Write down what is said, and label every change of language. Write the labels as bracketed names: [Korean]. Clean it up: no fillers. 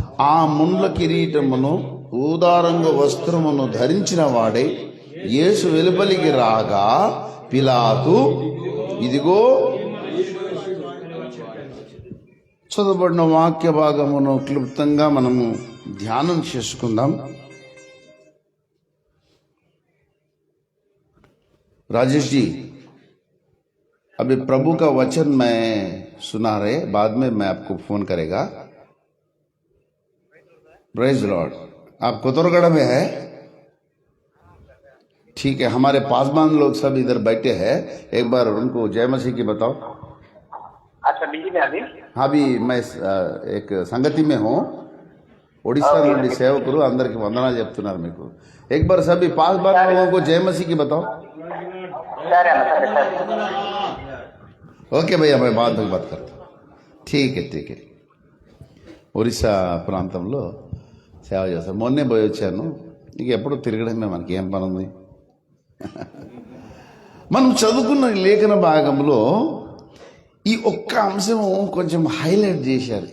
[Telugu] ఆ ముండ్ల కిరీటమును ఊదారంగ వస్త్రమును ధరించిన వాడే యేసు వెలుపలికి రాగా పిలాతు, ఇదిగో చదవబడిన వాక్య భాగమును క్లుప్తంగా మనము ధ్యానం చేసుకుందాం. [Hindi] राजेश जी, अभी प्रभु का वचन मैं सुना रहे, बाद में मैं आपको फोन करेगा। Praise Lord. आप कोतरगढ़ में है? ठीक है, हमारे पासवान लोग सब इधर बैठे हैं, एक बार उनको जय मसीह की बताओ। अच्छा, बिजी में अभी? हाँ, अभी मैं एक సంగతి में हूँ, [Telugu] ఒడిశా నుండి సేవకులు అందరికి వందనాలు చెప్తున్నారు మీకు। [Hindi] एक बार सभी पासवान लोगों को जय मसीह की बताओ। [Telugu] సరే అన్న, సరే సరే। ఓకే భయ్యా, [Hindi] मैं बाद में बात करता हूँ। ठीक है। [Telugu] ఒరిస్సా ప్రాంతంలో సేవ చేస్తాను, మొన్నే పోయి వచ్చాను। ఇక ఎప్పుడు తిరగడమే, మనకి ఏం పని ఉంది? మనం చదువుకున్న లేఖన భాగంలో ఈ ఒక్క అంశం కొంచెం హైలైట్ చేశారు।